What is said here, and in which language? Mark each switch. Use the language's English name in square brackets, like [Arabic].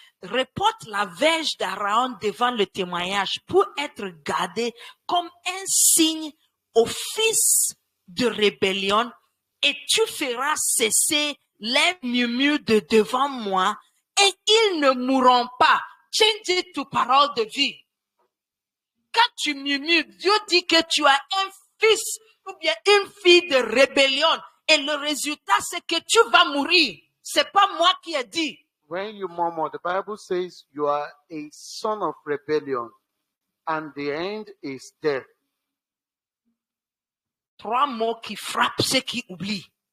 [French] Reporte la verge d'Aaron devant le témoignage pour être gardé comme un signe aux fils de rébellion, et tu feras cesser les murmures de devant moi, et ils ne mourront pas. [English] Change it to [French] parole de vie. Quand tu murmures, Dieu dit que tu as un fils ou bien une fille de rébellion, et le résultat c'est que tu vas mourir. C'est pas moi qui ai dit. [English] when you murmur, the Bible says you are a son of rebellion, and the end is death. [French] 3 mots qui frappent ceux qui oublient.